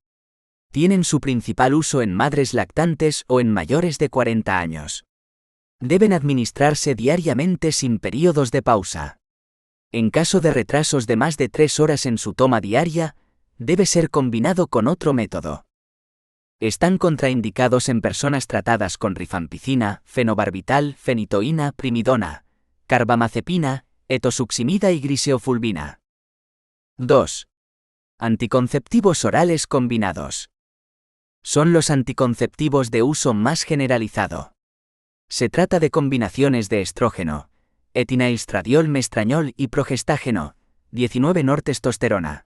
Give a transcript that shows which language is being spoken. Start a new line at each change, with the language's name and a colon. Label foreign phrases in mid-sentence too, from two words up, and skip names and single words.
Spanish: Tienen su principal uso en madres lactantes o en mayores de 40 años. Deben administrarse diariamente sin períodos de pausa. En caso de retrasos de más de 3 horas en su toma diaria, debe ser combinado con otro método. Están contraindicados en personas tratadas con rifampicina, fenobarbital, fenitoína, primidona, carbamazepina, etosuximida y griseofulvina. 2. Anticonceptivos orales combinados. Son los anticonceptivos de uso más generalizado. Se trata de combinaciones de estrógeno, etinailstradiol mestrañol y progestágeno, 19-nortestosterona.